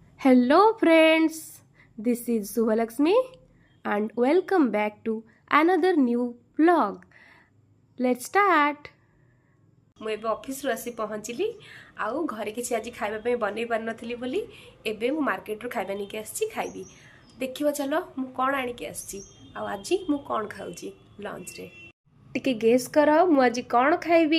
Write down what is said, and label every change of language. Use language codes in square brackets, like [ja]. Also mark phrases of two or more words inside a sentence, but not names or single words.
[en] Hello, friends. This is Suvalakshmi and welcome back to another new vlog. Let's start. [or] ମୁଁ ଏବେ ଅଫିସରୁ ଆସି ପହଞ୍ଚିଲି ଆଉ ଘରେ କିଛି ଆଜି ଖାଇବା ପାଇଁ ବନେଇ ପାରିନଥିଲି ବୋଲି ଏବେ ମୁଁ ମାର୍କେଟରୁ ଖାଇବା ନେଇକି ଆସିଛି ଖାଇବି। ଦେଖିବା ଚାଲ ମୁଁ କ'ଣ ଆଣିକି ଆସିଛି ଆଉ ଆଜି ମୁଁ କ'ଣ ଖାଉଛି ଲଞ୍ଚରେ। ଟିକେ ଗେସ୍ କର ମୁଁ ଆଜି କ'ଣ ଖାଇବି।